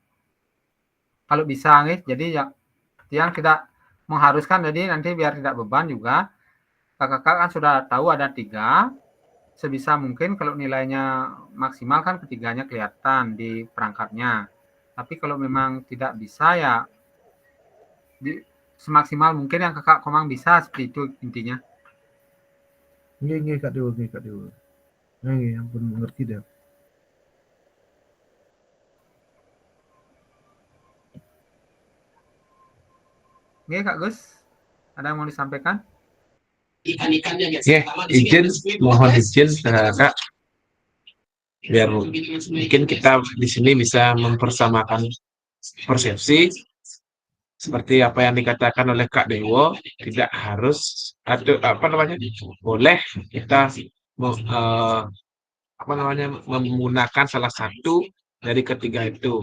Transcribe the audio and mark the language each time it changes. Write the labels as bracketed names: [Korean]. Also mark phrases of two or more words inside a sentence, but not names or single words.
[Indonesian] Kalau bisa nih, jadi yang tidak mengharuskan, jadi nanti biar tidak beban juga, kakak kan sudah tahu ada 3, sebisa mungkin kalau nilainya maksimal kan ketiganya kelihatan di perangkatnya. Tapi kalau memang tidak bisa ya semaksimal mungkin yang Kakak Komang bisa, seperti itu intinya. [Balinese] Nggih Kak Dewo. Nggih, ampun ngerti deh. [Indonesian] Nggih Kak Gus, ada yang mau disampaikan? Mohon izin Kak, biar mungkin kita di sini bisa mempersamakan persepsi seperti apa yang dikatakan oleh Kak Dewo, tidak harus atau boleh kita menggunakan salah satu dari ketiga itu.